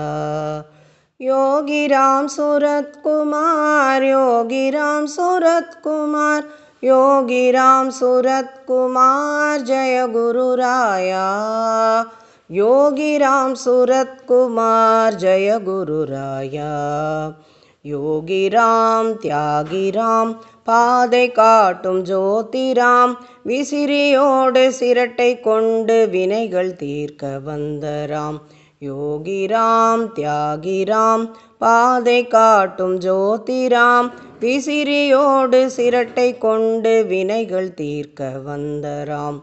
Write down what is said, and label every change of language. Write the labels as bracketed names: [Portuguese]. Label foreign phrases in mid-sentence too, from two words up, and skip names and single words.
[Hindi] योगी राम सूरत कुमार, योगी राम सूरत कुमार, योगी राम सूरत कुमार, जय गुरु राया। योगी राम सूरत कुमार, जय गुरु राया। [Tamil] யோகி ராம் தியாகி ராம், பாதை காட்டும் ஜோதி ராம், விசிறியோடு சிரட்டை கொண்டு வினைகள் தீர்க்க வந்த ராம். யோகி ராம் தியாகி ராம், பாதை காட்டும் ஜோதி ராம், விசிறியோடு சிரட்டை கொண்டு வினைகள் தீர்க்க வந்த ராம்.